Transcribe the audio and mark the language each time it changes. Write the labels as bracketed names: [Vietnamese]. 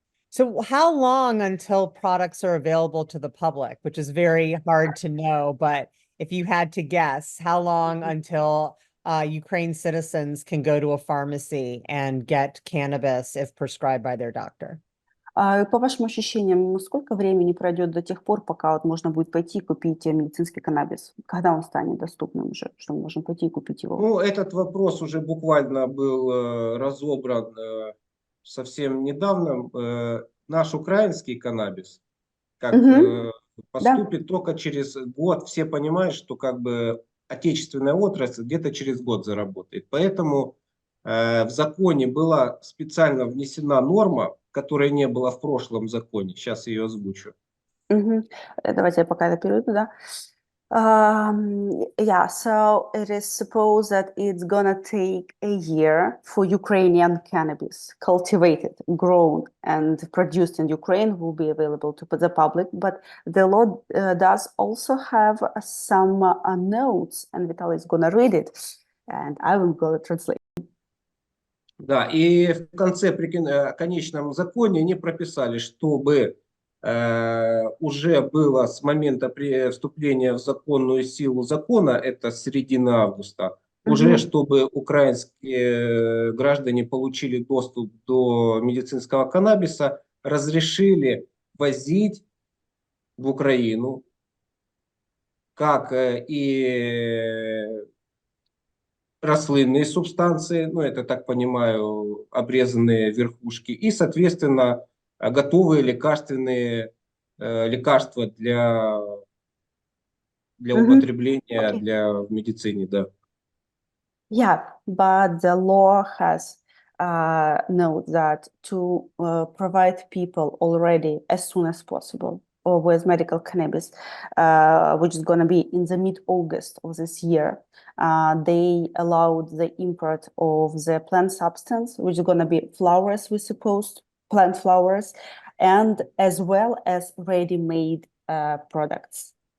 [English] So how long until products are available to the public, which is very hard to know, but if you had to guess, how long until Ukraine citizens can go to a pharmacy and get cannabis if prescribed by their doctor? [Russian] По вашим ощущениям, сколько времени пройдет до тех пор, пока вот можно будет пойти и купить медицинский каннабис? Когда он станет доступным уже, что мы можем пойти и купить его? Ну, этот вопрос уже буквально был разобран совсем недавно. Наш украинский каннабис, как Мгм. Да. поступит только через год, все понимают, что как бы отечественная отрасль где-то через год заработает. Поэтому в законе была специально внесена норма, которой не было в прошлом законе. Сейчас ее озвучу. Мгм. Давайте я пока это переведу, да. [English] Yeah, so it is supposed that it's gonna take a year for Ukrainian cannabis cultivated, grown, and produced in Ukraine will be available to the public. But the law does also have some notes, and Vitaly is gonna read it, and I will go translate. [Russian] Да, и в конце при конечном законе они прописали, чтобы уже было с момента вступления в законную силу закона, это середина августа, уже Мгм. чтобы украинские граждане получили доступ до медицинского каннабиса, разрешили возить в Украину, как и рослинные субстанции, ну, это, так понимаю, обрезанные верхушки, и, соответственно, готовые лекарственные лекарства для Мгм. употребления Окей. в медицине, да. [English] Yeah, but the law has note that to provide people already as soon as possible or with medical cannabis, which is going to be in the mid-August of this year, they allowed the import of the plant substance, which is going to be flowers, we supposed, plant flowers, and as well as ready-made products.